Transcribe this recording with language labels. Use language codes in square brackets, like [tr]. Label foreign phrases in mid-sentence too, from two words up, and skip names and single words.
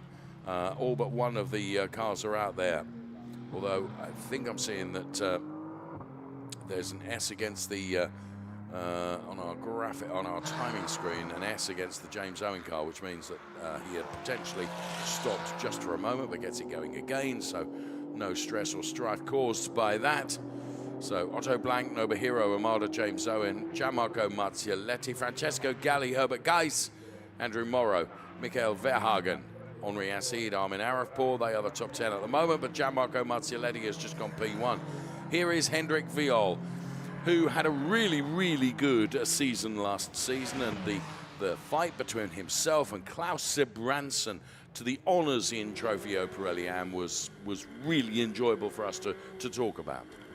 [en] All but one of the cars are out there. Although I think I'm seeing that there's an S against the on our graphic, on our timing screen, an S against the James Owen car, which means that he had potentially stopped just for a moment, but gets it going again. So no stress or strife caused by that. So Otto Blank, Nobuhiro Imada, James Owen, Gianmarco Marzialetti, Francesco Galli, Herbert Geiss, Andrew Morrow, Michael Verhagen, Henri Hassid, Armin Arifpour. They are the top 10 at the moment, but Gianmarco Marzialetti has just gone P1. Here is Hendrik Viol, who had a really, really good season last season, and the fight between himself and Klaus Sebranson to the honours in Trofeo Pirelli AM was really enjoyable for us to talk about.